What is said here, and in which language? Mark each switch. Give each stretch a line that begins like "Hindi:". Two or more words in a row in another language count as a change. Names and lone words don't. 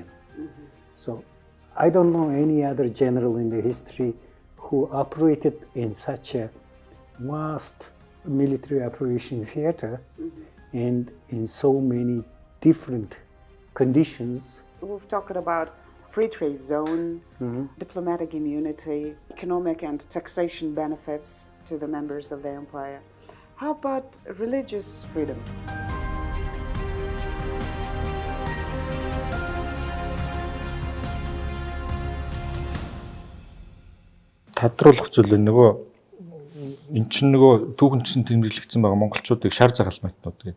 English: So I don't know any other general in the history who operated in such a vast military operation theater and in so many different conditions. We've talked about free trade zone, diplomatic immunity, economic and taxation benefits to the members of the empire. How about religious freedom?
Mongolian: Тодруулах зүйл нөгөө эн чинь нөгөө түүхэн чинь тэмдэглэгдсэн байгаа монголчуудыг шар загалмайтнууд гэдэг.